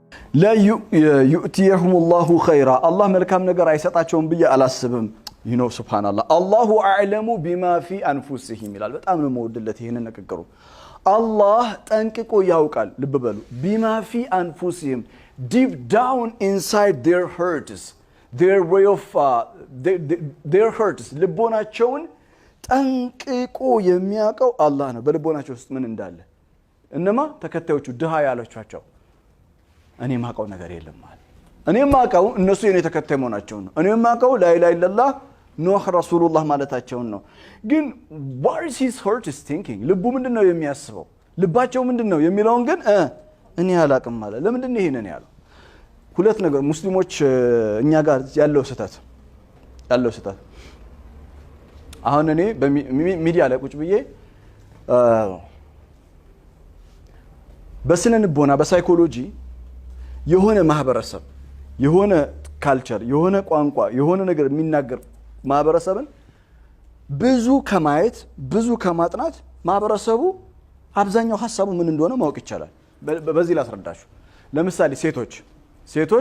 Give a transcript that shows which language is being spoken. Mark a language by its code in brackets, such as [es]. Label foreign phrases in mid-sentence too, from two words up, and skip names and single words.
[ar] لا يؤتيهم الله خيرا الله ملكام نجار [am] አይሰጣቸውም ብዬ አላስብም [ar] سبحان الله الله أعلم بما في أنفسهم [am] ይላል በጣም ነው መወደለት ይሄንን ንግግሩ الله ጠንቅቆ ያውቃል ልብ በሉ [ar] بما في أنفسهم [en] deep down inside their hearts their way of their hearts [am] ልቦናቸውን ጠንቅቆ የሚያውቀው አላህ ነው በልቦናቸው ውስጥ ምን እንዳለ እነማ ተከታዮቹ ድሃ ያላችኋቸው እኔ ማቀው ነገር የለም ማለት እኔ ማቀው እነሱ የኔ ተከታይ መሆናቸው ነው እኔ ማቀው [ar] لا إله إلا الله نوح رسول الله [am] ማለታቸው ነው ግን [en] what is his heart is thinking [am] ልቡ ምንድነው የሚያስበው ልባቸው ምንድነው የሚለውን ግን እኔ አላቅም ማለት ለምንድን ነው ይሄንን ያለው ሁለት ነገር ሙስሊሞች እኛ ጋር ያለው ስህተት አሁን እኔ በሚዲያ ላይ ቁጭ ብዬ በስነ ልቦና በሳይኮሎጂ የሆነ ማህበረሰብ የሆነ ካልቸር የሆነ ቋንቋ የሆነ ነገር የሚናገር ማህበረሰብን ብዙ ከማየት ብዙ ከማጥናት ማህበረሰቡ አብዛኛው ሐሳቡ ምን እንደሆነ ማወቅ ይቻላል በዚህ ላስረዳችሁ ለምሳሌ ሴቶች